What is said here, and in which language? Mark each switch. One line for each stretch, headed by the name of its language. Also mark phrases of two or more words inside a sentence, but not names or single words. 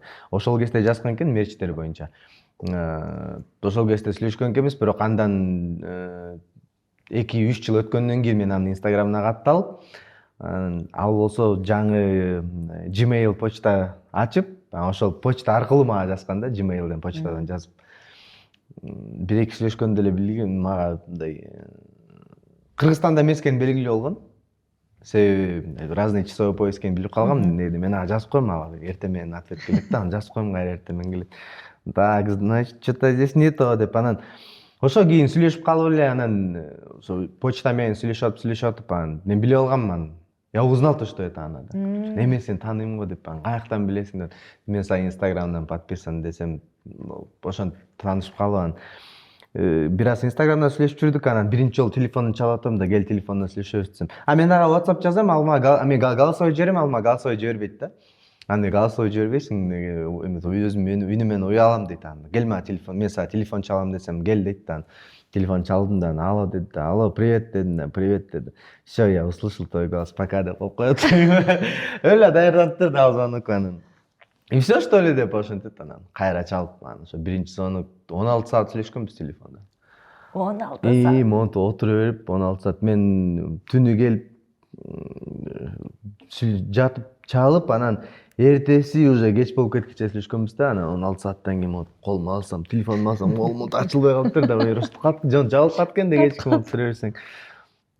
Kyrgyz: Ошол кезде жазган экен мерчтер боюнча. Ошол кезде сүйлөшкөн экенбиз, бирок андан 2-3 жыл өткөндөн кийин мен анын Инстаграмына катталып, ал болсо жаңы Gmail почта ачып, ошол почта аркылуу мага жазган да, Gmailден почтадан жазып. 1-2 сүйлөшкөндө эле билген, мага мындай Кыргызстанда эмес экени белгилүү болгон. Себеби
Russian: разный часовой пояс
Kyrgyz: экенин билип калгам. Мен ага жазып коем, ага эртең менен ответ келет да, аны жазып коем, кайра эртең менен келет.
Russian: Так, значит, что-то здесь не то
Kyrgyz: деп анан ошо кийин сүйлөшүп калып эле, анан ошо почта менен сүйлөшүп атып, анан мен билип алгам.
Russian: Я узнал то, что это она.
Kyrgyz: Эме сен тааныйм го деп, каяктан билесиң деп. Мен сага Инстаграмдан подписан десем, ошентип таанышып калып, бир аз Инстаграмда сүйлөшүп жүрдүк, анан биринчи жолу телефонун чалып атам да, кел телефондон сүйлөшөбүз десем. Мен ага WhatsApp жазам, ал мага мен голосовой жиберем, ал мага голосовой жибербейт да. Аны голосовой жибербейсиң, өзүм үнү менен уялам дейт. Кел мага телефон, мен сага телефон чалам десем, кел дейт да. Телефон чалдым да, алло деди, алло, привет дедим, привет деди.
Russian: Все, я услышал твой голос, пока
Kyrgyz: деп коет. Өлө даярданып турду ал звонок анан.
Russian: И все что ли
Kyrgyz: деп ошентип анан кайра чалып, ошо биринчи звонок 16 саат сүйлөшкөнбүз телефонда. 16 саат. Монту отура берип 16 саат мен түнү келип жатып чалып, анан эртеси уже кеч болуп кеткиче сүйлөшкөнбүз да, анан 16 сааттан кийин колума алсам, телефонумду алсам, колум ачылбай калыптыр да, ырыстып калып, жабылып калат экен да, кечки болуп тура берсең.